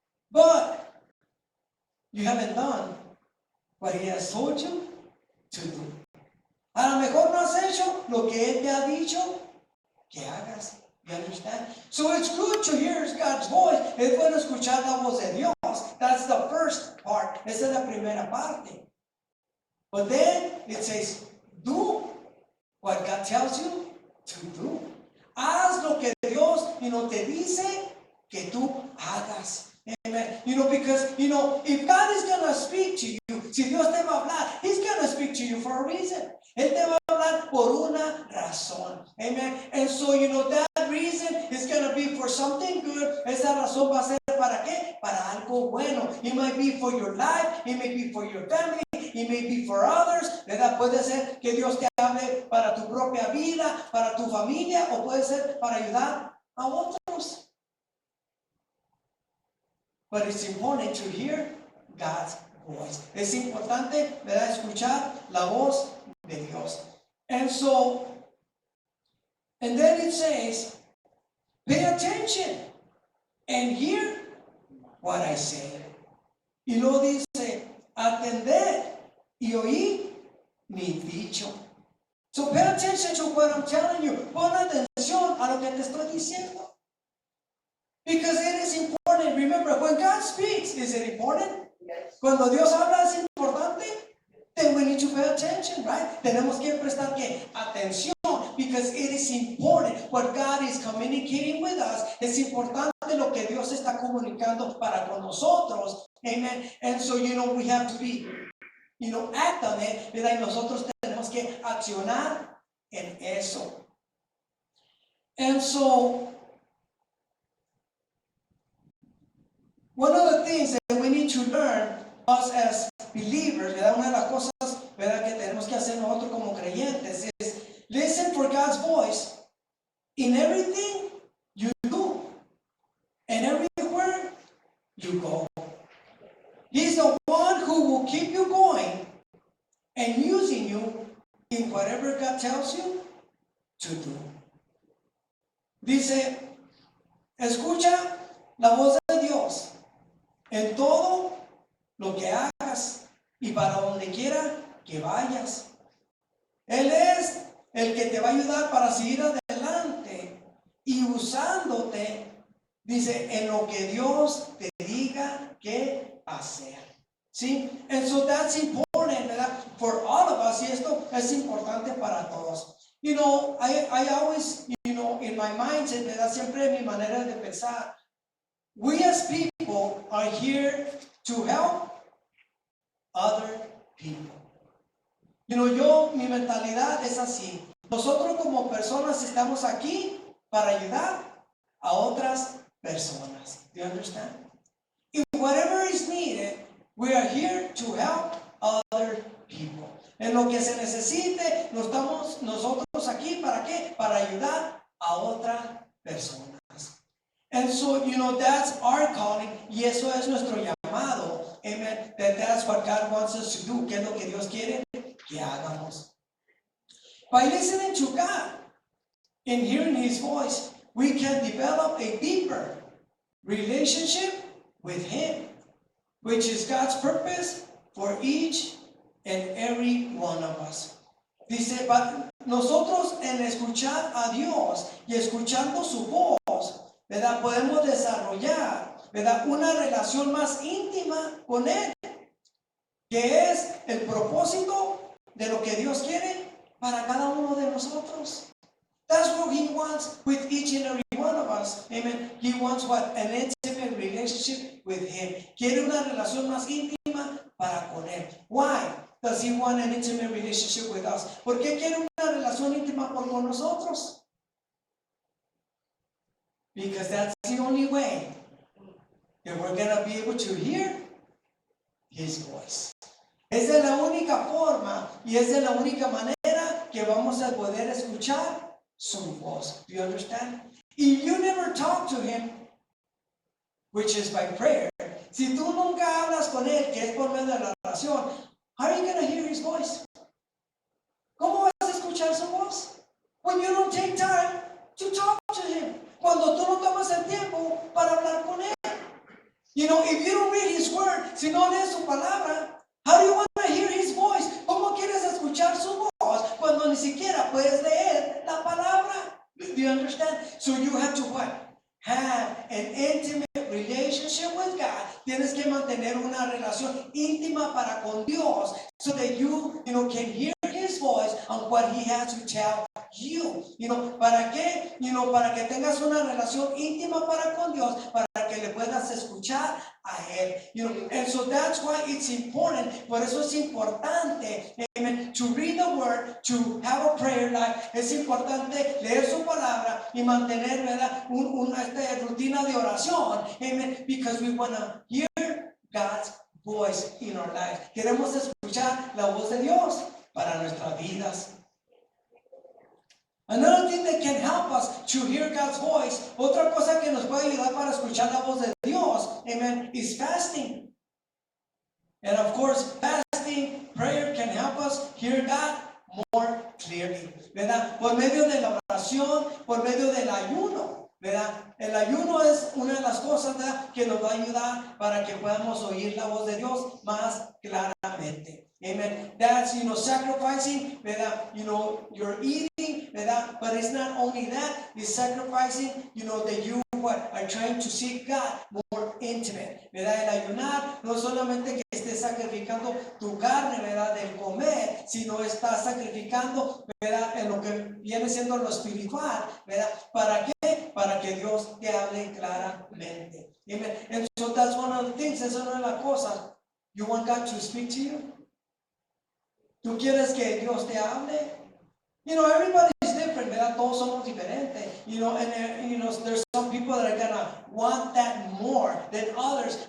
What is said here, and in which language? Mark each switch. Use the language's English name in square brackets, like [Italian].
[English] But you haven't done what He has told you to do. [Spanish] A lo mejor no has hecho lo que Él te ha dicho que hagas. [English] You understand? So it's good to hear God's voice. [Spanish] Es bueno escuchar la voz de Dios. [English] That's the first part. [Spanish] Esa es la primera parte. [English] But then it says, do what God tells you to do. [Spanish] Haz lo que Dios, te dice que tú hagas. Amen. [English] Because, if God is going to speak to you, [Spanish] si Dios te va a hablar, [English] He's going to speak to you for a reason. [Spanish] Él te va a hablar por una razón. Amen. [English] And so, that reason is going to be for something good. [Spanish] Esa razón va a ser para qué? Para algo bueno. [English] It might be for your life. It may be for your family. It may be for others. ¿Verdad? [Spanish] Puede ser que Dios te hable para tu propia vida, para tu familia, o puede ser para ayudar a otros. [English] But it's important to hear God's voice. [Spanish] Es importante, ¿verdad?, escuchar la voz de Dios. [English] And then it says, pay attention and hear what I say. [Spanish] Y luego dice, atender y oír mi dicho. [English] So pay attention to what I'm telling you. [Spanish] Pon atención a lo que te estoy diciendo. [English] Because it is important. Remember, when God speaks, is it important? Yes. [Spanish] Cuando Dios habla, es importante. [English] Then we need to pay attention, right? [Spanish] Tenemos que prestar atención, [English] because it is important. What God is communicating with us, [Spanish] es importante lo que Dios está comunicando para con nosotros. Amen. [English] And so, we have to be, act on it, ¿verdad? [Spanish] Y nosotros tenemos que accionar en eso. [English] And so, one of the things that we need to learn, us as believers, ¿verdad? [Spanish] Una de las cosas, ¿verdad?, que tenemos que hacer nosotros como creyentes es [English] listen for God's voice in everything you do and everywhere you go. He's the one who will keep you going and using you in whatever God tells you to do. [Spanish] Dice, escucha la voz de Dios en todo lo que hagas y para donde quiera que vayas. Él es el que te va a ayudar para seguir adelante y usándote, dice, en lo que Dios te diga que hacer. ¿Sí? [English] And so that's important, ¿verdad? For all of us, [Spanish] y esto es importante para todos. [English] I always, in my mindset, ¿verdad? [Spanish] Siempre mi manera de pensar, [English] we as people are here to help other people. [Spanish] Mi mentalidad es así. Nosotros como personas estamos aquí para ayudar a otras personas. [English] Do you understand? If whatever is needed, we are here to help other people. [Spanish] En lo que se necesite, estamos nosotros aquí, ¿para qué? Para ayudar a otras personas. [English] And so, that's our calling, [Spanish] y eso es nuestro llamado. [English] Amen. That's what God wants us to do. [Spanish] ¿Qué es lo que Dios quiere que hagamos? [English] By listening to God and hearing His voice, we can develop a deeper relationship with Him, which is God's purpose for each and every one of us. [Spanish] Dice, nosotros en escuchar a Dios y escuchando su voz, ¿verdad? Podemos desarrollar, ¿verdad? Una relación más íntima con Él, que es el propósito de lo que Dios quiere para cada uno de nosotros. [English] That's what He wants with each and every one of us. Amen. He wants what? An intimate relationship with Him. [Spanish] Quiere una relación más íntima para con Él. [English] Why does He want an intimate relationship with us? [Spanish] ¿Por qué quiere una relación íntima con nosotros? [English] Because that's the only way that we're going to be able to hear His voice. [Spanish] Es de la única forma y es de la única manera que vamos a poder escuchar su voz. [English] Do you understand? If you never talk to Him, which is by prayer, [Spanish] si tú nunca hablas con Él, que es por medio de la oración, [English] how are you going to hear His voice? [Spanish] ¿Cómo vas a escuchar su voz? [English] When you don't take time to talk to Him. [Spanish] Cuando tú no tomas el tiempo para hablar con Él. [English] If you don't read His word, [Spanish] si no lees su palabra, [English] how do you want to hear His voice? [Spanish] ¿Cómo quieres escuchar su voz cuando ni siquiera puedes leer la palabra? [English] Do you understand? So you have to what? Have an intimate relationship with God. [Spanish] Tienes que mantener una relación íntima para con Dios, [English] so that you can hear His voice and what He has to tell you. [Spanish] ¿Para qué? Para que tengas una relación íntima para con Dios, para que le puedas escuchar a Él. [English] And so that's why it's important. [Spanish] Por eso es importante, [English] amen, to read the word, to have a prayer life. [Spanish] Es importante leer su palabra y mantener, ¿verdad? Una rutina de oración. Amen. [English] Because we want to hear God's voice in our lives. [Spanish] Queremos escuchar la voz de Dios para nuestras vidas. [English] Another thing that can help us to hear God's voice, [Spanish] otra cosa que nos puede ayudar para escuchar la voz de Dios, [English] amen, is fasting. And of course, fasting, prayer can help us hear God more clearly, ¿verdad? [Spanish] Por medio de la oración, por medio del ayuno, ¿verdad? El ayuno es una de las cosas, ¿verdad?, que nos va a ayudar para que podamos oír la voz de Dios más claramente. Amen. [English] That's, sacrificing, ¿verdad? You're eating, ¿verdad? But it's not only that, it's sacrificing, that you are trying to seek God more intimate, ¿verdad? [Spanish] El ayunar no solamente que estés sacrificando tu carne, ¿verdad?, del comer, sino estás sacrificando, ¿verdad?, en lo que viene siendo lo espiritual, ¿verdad? ¿Para qué? Para que Dios te hable claramente. Amen. [English] And so that's one of the things, [Spanish] esa es una de las cosas. [English] You want God to speak to you? [Spanish] ¿Tú quieres que Dios te hable? [English] Everybody is different, ¿verdad? [Spanish] Todos somos diferentes. [English] There's some people that are gonna want that more than others.